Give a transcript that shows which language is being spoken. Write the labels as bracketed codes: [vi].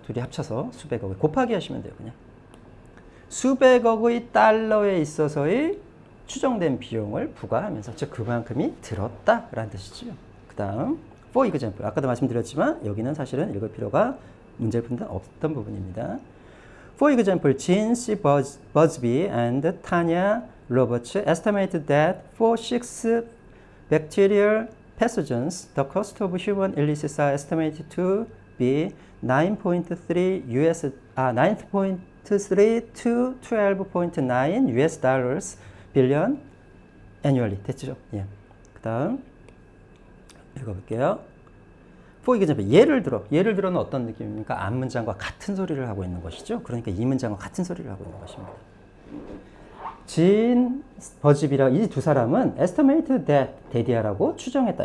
[ko] 둘이 합쳐서 수백억의 곱하기 하시면 돼요. 그냥 수백억의 달러에 있어서의 추정된 비용을 부과하면서 즉 그만큼이 들었다라는 뜻이죠. 그 다음 [en] for example. [ko] 아까도 말씀드렸지만 여기는 사실은 읽을 필요가 문제의 부분은 없던 부분입니다. [en] For example, Gene C. Busby and Tanya Roberts estimated that for 6 bacterial pathogens, the cost of human illnesses are estimated to be 9.3 to 12.9 US dollars billion annually. [ko] 됐죠? 예. 그 다음 읽어볼게요. [en] for example, [ko] 예를 들어는 어떤 느낌입니까? 앞 문장과 같은 소리를 하고 있는 것이죠. 그러니까 이 문장과 같은 소리를 하고 있는 것입니다. 진, 버즈비라 이 두 사람은 [en] estimate that [ko] 데디아라고 추정했다.